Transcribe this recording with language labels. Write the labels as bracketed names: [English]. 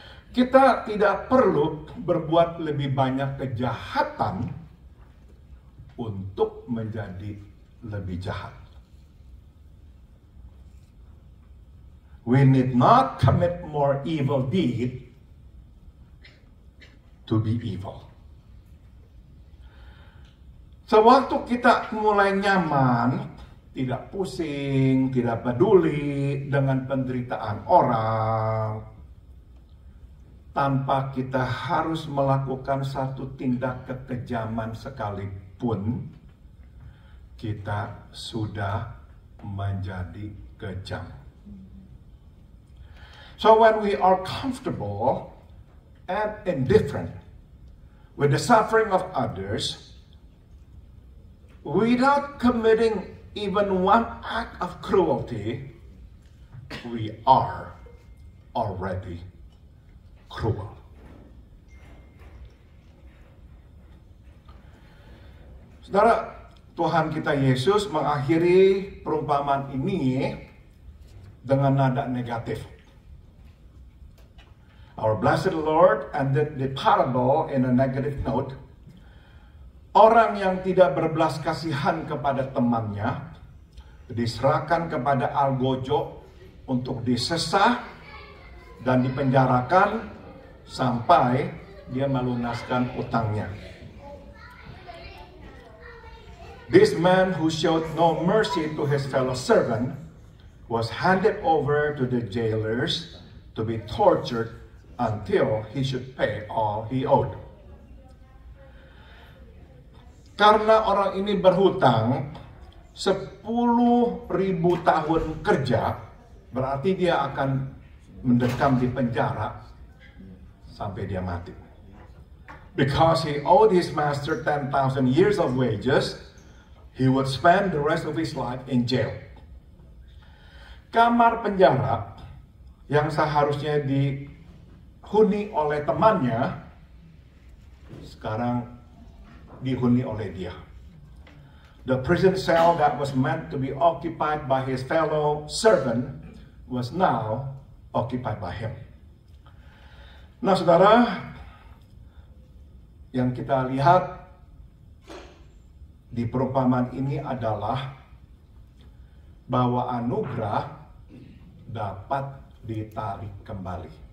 [Indonesian] Kita tidak perlu berbuat lebih banyak kejahatan untuk menjadi lebih jahat. [English] We need not commit more evil deed to be evil. [Indonesian] Sewaktu kita mulai nyaman, tidak pusing, tidak peduli dengan penderitaan orang, tanpa kita harus melakukan satu tindak kekejaman sekalipun, kita sudah menjadi kejam. [English] So when we are comfortable and indifferent with the suffering of others, without committing even one act of cruelty, we are already cruel. [Indonesian] Saudara, Tuhan kita Yesus mengakhiri perumpamaan ini dengan nada negatif. [English] Our blessed Lord ended the parable in a negative note. [Indonesian] Orang yang tidak berbelas kasihan kepada temannya diserahkan kepada algojo untuk disesah dan dipenjarakan sampai dia melunaskan utangnya. [English] This man who showed no mercy to his fellow servant was handed over to the jailers to be tortured until he should pay all he owed. [Indonesian] Karena orang ini berhutang 10.000 tahun kerja, berarti dia akan mendekam di penjara sampai dia mati. [English] Because he owed his master 10,000 years of wages, he would spend the rest of his life in jail. [Indonesian] Kamar penjara yang seharusnya dihuni oleh temannya, sekarang dihuni oleh dia. [English] The prison cell that was meant to be occupied by his fellow servant was now occupied by him. [Indonesian] Nah, saudara, yang kita lihat di perumpamaan ini adalah bahwa anugerah dapat ditarik kembali.